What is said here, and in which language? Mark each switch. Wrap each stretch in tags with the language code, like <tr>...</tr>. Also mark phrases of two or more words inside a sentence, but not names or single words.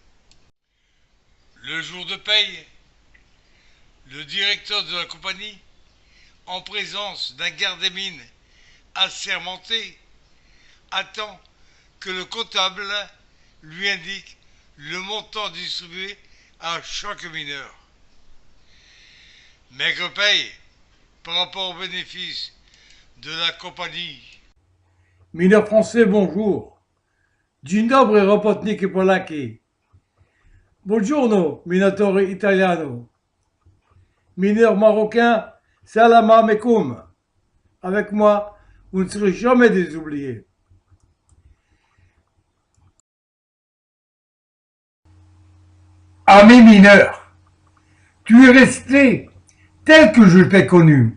<fr>Le jour de paye, le directeur de la compagnie, en présence d'un garde des mines assermenté, attend que le comptable lui indique le montant distribué à chaque mineur. Maigre paye par rapport aux bénéfices de la compagnie. Mineurs français, bonjour.</fr> <pl>Dzień dobry, robotniki Polaki.</pl> <it>Buongiorno, minatori italiano.</it> <fr>Mineurs marocains,</fr> <ar>سلام عليكم.</ar> <fr>Avec moi, vous ne serez jamais des oubliés. Ami mineur, tu es resté tel que je t'ai connu.</fr>